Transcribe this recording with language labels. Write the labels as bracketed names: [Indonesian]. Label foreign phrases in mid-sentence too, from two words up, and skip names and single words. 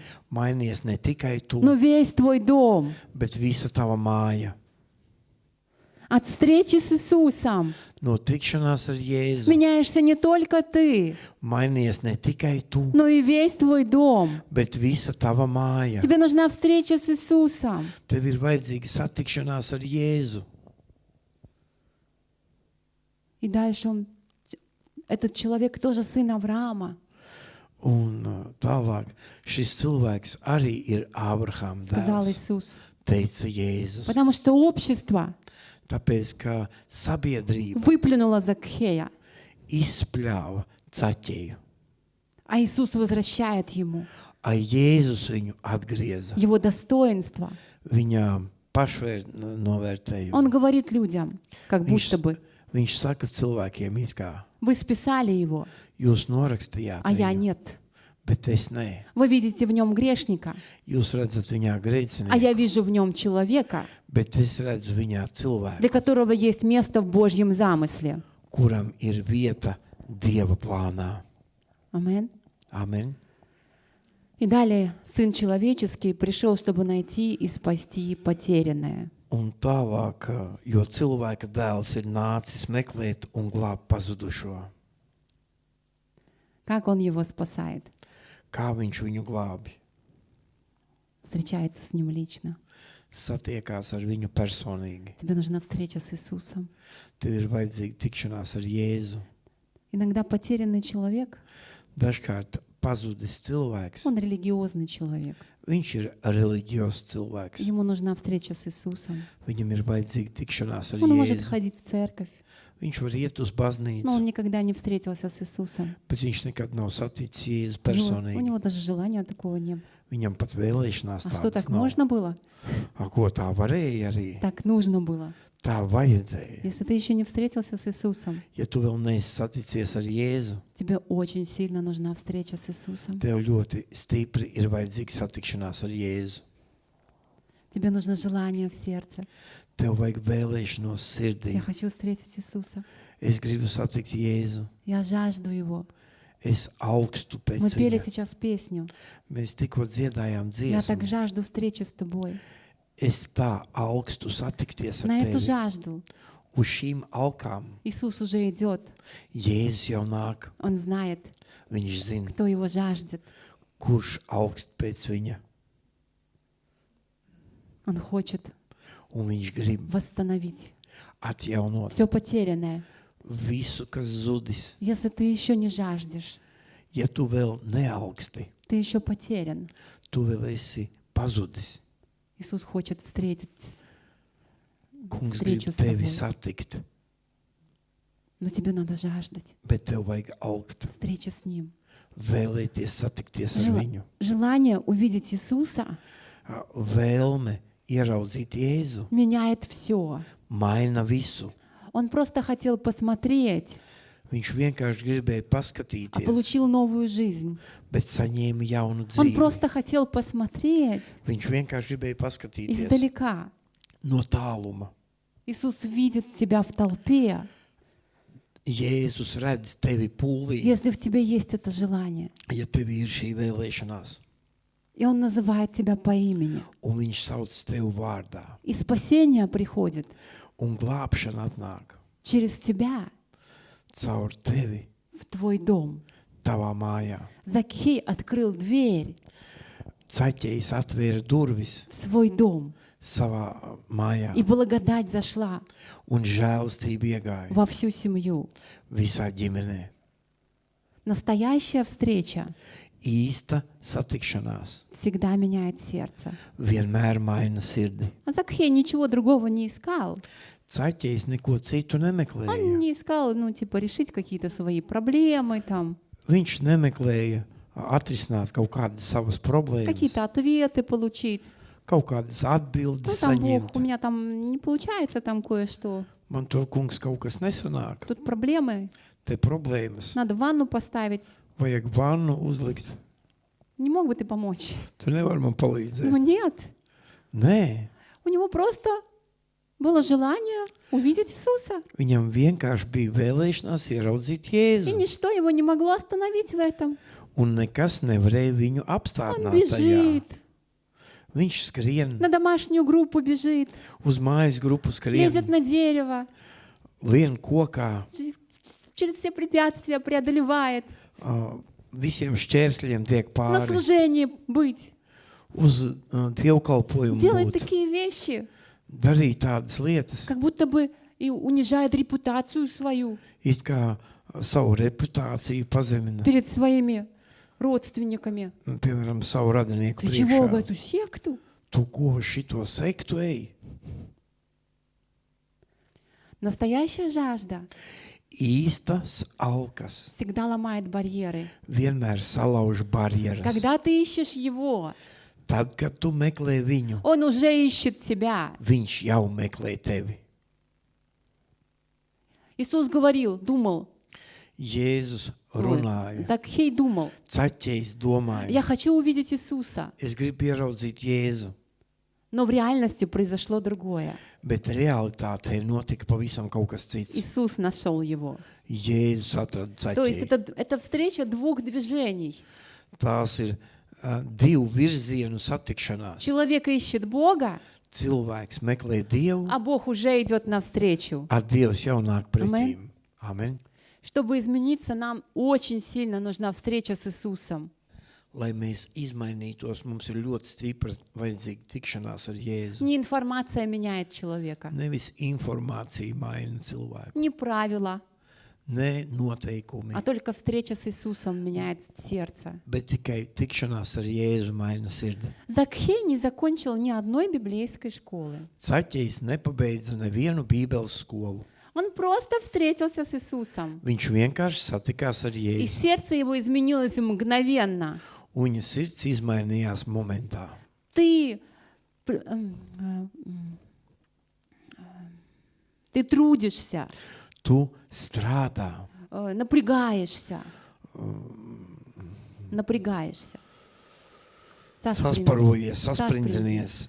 [Latvian] mainies ne tikai tu, [Russian] но весь твой дом. [Latvian] bet visa tava māja. [Russian] От встречи с Иисусом [Latvian] No tikšanās ar Jēzu [Russian] меняешься не только ты, [Latvian] mainies ne tikai tu, [Russian] но и весь твой дом. [Latvian] bet visa tava māja. [Russian] Тебе нужна встреча с Иисусом. [Latvian] Tev ir vajadzīga satikšanās ar Jēzu. [Russian] И дальше этот человек тоже сын Авраама. [Latvian] Un tālāk šis cilvēks arī ir Ābrahāma [Russian] Сказал [Latvian] dēls, [Russian] Иисус. [Latvian] teica Jēzus. [Russian] Потому что общество [Latvian] Tāpēc, ka sabiedrība [Russian] выплюнуло Закхея, [Latvian] izspļāva Zaķeju, [Russian] а Иисус возвращает ему [Latvian] Jēzus viņu atgrieza [Russian] его достоинство. [Latvian] viņa pašnovērtējumu. [Russian] Он говорит людям, как будто бы, [Latvian] Viņš saka cilvēkiem, it kā [Russian] вы списали его, [Latvian] jūs norakstījāt [Russian] а я [Latvian] viņu, [Russian] нет. [Latvian] bet es nē. [Russian] Вы видите в нем грешника, [Latvian] Jūs redzat viņā [Russian] а [Latvian] grēcinieku, [Russian] я вижу в нем человека, [Latvian] bet es redzu viņā cilvēku, [Russian] для которого есть место в Божьем замысле. [Latvian] kuram ir vieta Dieva plānā. [Russian] Амин. [Latvian] Amen. [Russian] И далее Сын Человеческий пришел, чтобы найти и спасти потерянное. [Latvian] Un tālāk, jo cilvēka dēls ir nācis meklēt un glābt pazudušo. [Russian] Как Он его спасает? [Latvian] Kā viņš viņu glābi? [Russian] Встречается с Ним лично. [Latvian] Satiekās ar viņu personīgi. [Russian] Тебе нужна встреча с Иисусом. [Latvian] Tev ir vajadzīga tikšanās ar Jēzu. [Russian] Иногда потерянный человек, [Latvian] Dažkārt pazudis cilvēks, [Russian] он религиозный человек. [Latvian] viņš ir reliģios cilvēks. [Russian] Ему нужна встреча с Иисусом. [Latvian] Viņam ir vajadzīga tikšanās ar [Russian] Он может [Latvian] Jēzu. [Russian] ходить в церковь, [Latvian] Viņš var iet uz [Russian] но [Latvian] baznīcu, [Russian] он никогда не встретился с Иисусом. [Latvian] bet viņš nekad nav saticis Jēzu [Russian] У [Latvian] personīgi. [Russian] него даже желания такого не было. [Latvian] Viņam pat vēlēšanās [Russian] А что, [Latvian] tādas [Russian] так [Latvian] nav. [Russian] можно было? [Latvian] A, ko tā varēja arī? [Russian] Так нужно было. [Latvian] Tā vajadzēja. [Russian] Если ты еще не встретился с Иисусом, [Latvian] Ja tu vēl neesi saticies ar Jēzu, [Russian] тебе очень сильно нужна встреча с Иисусом. [Latvian] tev ļoti stipri ir vajadzīga satikšanās ar Jēzu. [Russian] Тебе нужно желание в сердце. [Latvian] Tev vajag vēlēšanos sirdī. [Russian] Я хочу встретить Иисуса. [Latvian] Es gribu satikt Jēzu. [Russian] Я жажду Его. [Latvian] Es augstu pēc [Russian] Мы пели [Latvian] viņa. [Russian] сейчас песню. [Latvian] Mēs tikko dziedājām [Russian] Я так [Latvian] dziesmu. [Russian] жажду встречи с Тобой. [Latvian] Es tā augstu satikties ar [Russian] На эту [Latvian] tevi. [Russian] жажду [Latvian] Uz šīm alkām [Russian] Иисус уже идет. [Latvian] Jēzus jau nāk. [Russian] Он знает, [Latvian] Viņš zina, [Russian] кто Его жаждет. [Latvian] kurš augst pēc viņa. [Russian] Он хочет [Latvian] Un viņš grib [Russian] восстановить [Latvian] atjaunot [Russian] все потерянное. [Latvian] visu, kas zudis. [Russian] Если ты еще не жаждешь, [Latvian] Ja tu vēl neaugsti, [Russian] ты еще потерян. [Latvian] tu vēl esi pazudis. [Russian] Иисус хочет встретить, [Latvian] Kungs grib [Russian] встречу с [Latvian] tevi [Russian] тобой. [Latvian] satikt, [Russian] Но тебе надо жаждать [Latvian] bet tev vajag augt, [Russian] встречи с Ним. [Latvian] vēlēties satikties ar [Russian] Жела- [Latvian] viņu. [Russian] Желание увидеть Иисуса [Latvian] Vēlme ieraudzīt Jēzu [Russian] меняет все. [Latvian] maina visu. [Russian] Он просто хотел посмотреть, [Latvian] Viņš vienkārši gribēja [Russian] а [Latvian] paskatīties, [Russian] получил новую жизнь. [Latvian] bet saņēma jaunu [Russian] Он [Latvian] dzīvi. [Russian] просто хотел посмотреть [Latvian] Viņš vienkārši gribēja paskatīties [Russian] издалека. [Latvian] no tāluma. [Russian] Иисус видит тебя в толпе, [Latvian] Jēzus redz tevi pūlī, [Russian] если в тебе есть это желание. [Latvian] ja tev ir šī vēlēšanās, [Russian] И Он называет тебя по имени. [Latvian] un viņš sauc tevi vārdā, [Russian] И спасение приходит [Latvian] un glābšana atnāk [Russian] через тебя [Latvian] caur tevi, [Russian] в твой дом. [Latvian] tavā mājā. [Russian] Закхей открыл дверь [Latvian] Caķējs atvēra durvis [Russian] в свой дом, [Latvian] savā mājā, [Russian] и благодать зашла [Latvian] un žēlastība iegāja [Russian] во всю семью. [Latvian] visā ģimenē. [Russian] Настоящая встреча [Latvian] Īsta satikšanās [Russian] всегда меняет сердце. [Latvian] vienmēr maina sirdi. [Russian] А Закхей ничего другого не искал. [Latvian] Caķējs neko citu [Russian] Он [Latvian] nemeklēja. [Russian] не искал, решить какие-то свои проблемы, [Latvian] Viņš nemeklēja atrisināt kaut kādas savas problēmas, [Russian] какие-то ответы получить. [Latvian] kaut kādas atbildes [Russian] Бог, у [Latvian] saņemt. [Russian] меня не получается кое-что. [Latvian] Man tur, kungs, kaut kas nesanāk. [Russian] Тут проблемы. [Latvian] Te problēmas. [Russian] Надо ванну поставить. [Latvian] Vajag vannu uzlikt. [Russian] Не мог бы ты помочь? [Latvian] Tu nevari man palīdzēt. [Russian] Нет. [Latvian] Nē, [Russian] У него просто было желание увидеть Иисуса. [Latvian] viņam vienkārši bija vēlēšanās ieraudzīt [Russian] И [Latvian] Jēzu. [Russian] ничто его не могло остановить в этом. [Latvian] Un nekas nevarēja viņu [Russian] Он [Latvian] apstādināt tajā. [Russian] бежит, [Latvian] Viņš skrien, [Russian] на домашнюю группу бежит, [Latvian] uz mājas grupu [Russian] лезет [Latvian] skrien, [Russian] на дерево, [Latvian] lien kokā, [Russian] через все препятствия преодолевает, [Latvian] visiem šķērsļiem tiek [Russian] на [Latvian] pāri, [Russian] служении быть. [Latvian] uz dievkalpojumu [Russian] Делает [Latvian] būt, [Russian] такие вещи, [Latvian] darīt tādas lietas, [Russian] как будто бы и унижает репутацию свою [Latvian] it kā savu reputāciju pazemina, [Russian] перед своими родственниками. [Latvian] piemēram, savu radinieku [Russian] Ты чего в [Latvian] priekšā. [Russian] эту секту? [Latvian] Tu ko šito sektu ej? [Russian] Настоящая жажда [Latvian] Īstas alkas [Russian] всегда ломает барьеры. [Latvian] vienmēr salauž barjeras. [Russian] Когда ты ищешь Его, [Latvian] Tad, kad tu meklē viņu, [Russian] Он уже ищет тебя. [Latvian] viņš jau meklē tevi. [Russian] Иисус говорил, думал, [Latvian] Jēzus runāja, [Russian] Закхей думал, [Latvian] Caķējs domāja, [Russian] я хочу увидеть Иисуса. [Latvian] es gribu ieraudzīt Jēzu, [Russian] Но в реальности произошло другое. [Latvian] bet realitātē notika pavisam kaut kas cits. [Russian] Иисус нашел его. [Latvian] Jēzus atrada [Russian] То есть [Latvian] Caķēju. [Russian] это встреча двух движений. [Latvian] Tās ir divu virzienu satikšanās. [Russian] Человек ищет Бога, [Latvian] Cilvēks meklē Dievu, [Russian] а Бог уже идет навстречу. [Latvian] a Dievs jau nāk pretīm. Amen. [Russian] Чтобы измениться, нам очень сильно нужна встреча с Иисусом. [Latvian] Lai mēs izmainītos, mums ir ļoti stipra vajadzīga tikšanās ar Jēzu. [Russian] Не информация меняет человека, [Latvian] Nevis informācija maina cilvēku, [Russian] не правила, [Latvian] ne noteikumi, [Russian] а только встреча с Иисусом меняет сердце. [Latvian] bet tikai tikšanās ar Jēzu maina sirdi. [Russian] Закхей не закончил ни одной библейской школы. [Latvian] Caķējs nepabeidza nevienu bībeles skolu. [Russian] Он просто встретился с Иисусом. [Latvian] Viņš vienkārši satikās ar [Russian] И [Latvian] Jēzu. [Russian] сердце его изменилось мгновенно. [Latvian] Un viņa sirds izmainījās momentā. [Russian] Ты трудишься, [Latvian] Tu strādā, [Russian] напрягаешься. [Latvian] sasparojies, sasprindzinies,